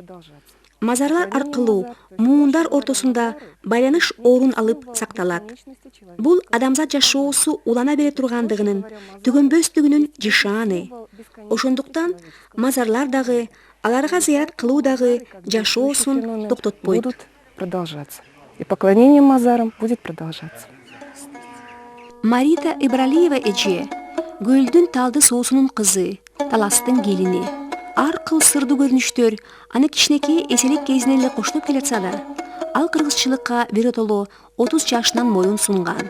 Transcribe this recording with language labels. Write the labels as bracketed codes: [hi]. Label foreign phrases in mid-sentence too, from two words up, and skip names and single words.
[ky] Мазарлар аркылуу муундар ортосунда байланыш орун алып сакталат. Бул адамзат жашоосу улана бере тургандыгынын, түгөнбөстүгүнүн жишаны. Ошондуктан мазарлар дагы, аларга зыярат кылуу дагы жашоосун токтотпойт. [ru] Будут продолжаться. И поклонение мазарам будет продолжаться. [ky] Марита Ибралиева эже көлдүн талды соосунун кызы, таластын келини. Ар кыл сырдуу көрүнүштөр аны кичинекей эселик кезинен эле коштоп келе жатса да, ал кыргызчылыкка биротоло 30 жашынан моюн сунган.